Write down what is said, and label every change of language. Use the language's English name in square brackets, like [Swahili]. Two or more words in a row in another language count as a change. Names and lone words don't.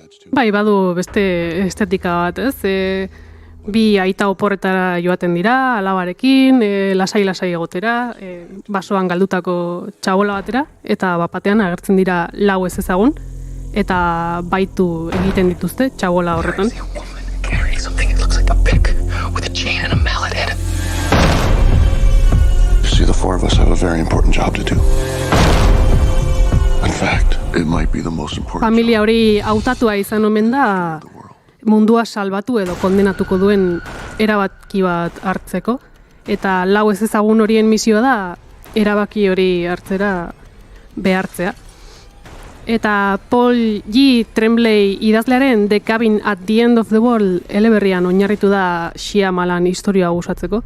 [Basque] Bai, badu beste estetika bat, ez? Bi aita oporretara joaten dira, alabarekin, lasai-lasai egotera, basoan galdutako txabola batera, eta bapatean agertzen dira lau ez ezagun, eta baitu egiten dituzte txabola horretan. [English] See, the four of us have a very important job to do. In fact, it might be the most important. [Basque] Familia hori hautatua izan omen da mundua salbatu edo kondenatuko duen erabaki bat hartzeko, eta lau ez ezagun horien misioa da erabaki hori hartzera behartzea. Eta Paul G. Tremblay idazlearen The Cabin at the End of the World eleberrian oinarritu da Shyamalan historia gustatzeko.